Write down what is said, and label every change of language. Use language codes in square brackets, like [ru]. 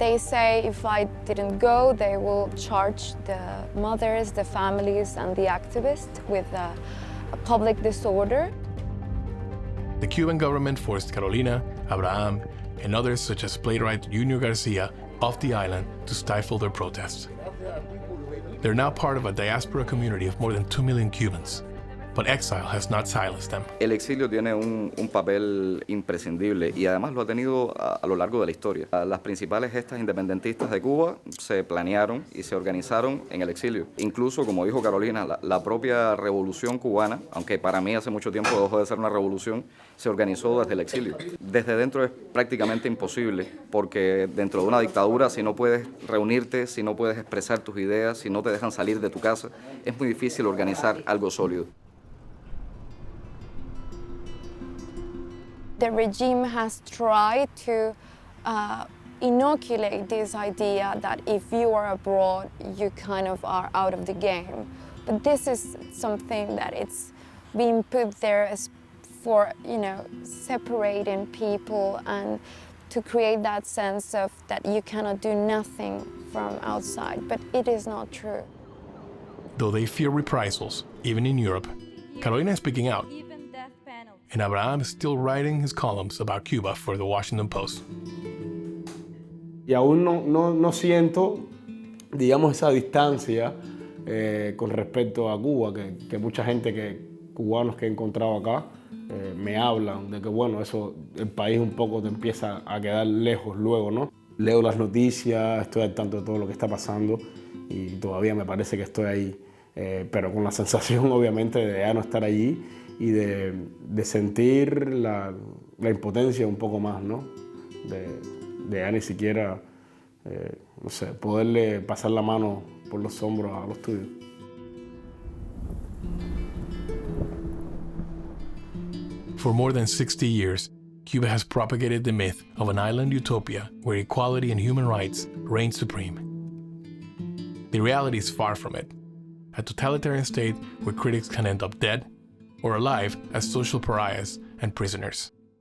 [en] They say if I didn't go, they will charge the mothers, the families, and the activists with a public disorder. The Cuban government forced Carolina, Abraham, and others such as playwright Junior García off the island to stifle their protests. They're now part of a diaspora community of more than 2 million Cubans. But exile has not silenced them. [es] El exilio tiene un papel imprescindible y además lo ha tenido a lo largo de la historia. Las principales gestas independentistas de Cuba se planearon y se organizaron en el exilio. Incluso, como dijo Carolina, la propia revolución cubana, aunque para mí hace mucho tiempo dejó de ser una revolución, se organizó desde el exilio. Desde dentro es prácticamente imposible, porque dentro de una dictadura, si no puedes reunirte, si no puedes expresar tus ideas, si no te dejan salir de tu casa, es muy difícil organizar algo sólido. [en] The regime has tried to inoculate this idea that if you are abroad, you kind of are out of the game. But this is something that it's being put there as for, separating people and to create that sense of that you cannot do nothing from outside, but it is not true. Though they fear reprisals, even in Europe, Carolina is speaking out, and Abraham is still writing his columns about Cuba for the Washington Post. [es] Y aún no siento, digamos, esa distancia con respecto a Cuba, que mucha gente, cubanos que he encontrado acá, me hablan de que, bueno, eso, el país un poco te empieza a quedar lejos luego, ¿no? Leo las noticias, estoy al tanto de todo lo que está pasando y todavía me parece que estoy ahí, pero con la sensación, obviamente, de ya no estar allí y de sentir la impotencia un poco más, ¿no? De ya ni siquiera, no sé, poderle pasar la mano por los hombros a los tuyos. [en] For more than 60 years, Cuba has propagated the myth of an island utopia where equality and human rights reign supreme. The reality is far from it. A totalitarian state where critics can end up dead or alive as social pariahs and prisoners.